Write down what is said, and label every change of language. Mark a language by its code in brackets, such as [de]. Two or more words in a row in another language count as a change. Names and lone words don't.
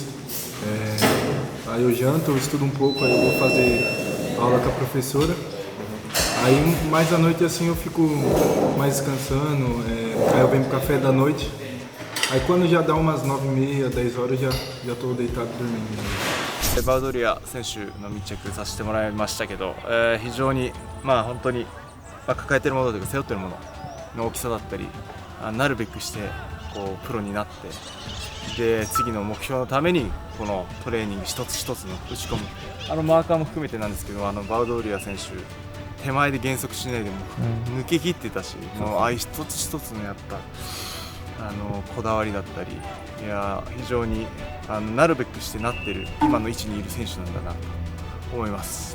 [pt] Aí eu janto, eu estudo um pouco, aí eu vou fazer aula com a professora. Aí mais à noite assim eu fico mais descansando, aí eu venho pro café da noite. Aí quando já dá umas 9h30, 10 horas, já estou deitado dormindo. [ja] バウドリア選手の密着させてもらいましたけど、非常に本当に、抱えているものというか背負っているものの大きさだったり、なるべくしてこうプロになってで次の目標のためにこのトレーニング一つ一つの打ち込むマーカーも含めてなんですけど、バウドリア選手手前で減速しないでも抜け切ってたし、もう一つ一つのやっぱこだわりだったり、いや非常になるべくしてなってる今の位置にいる選手なんだなと思います。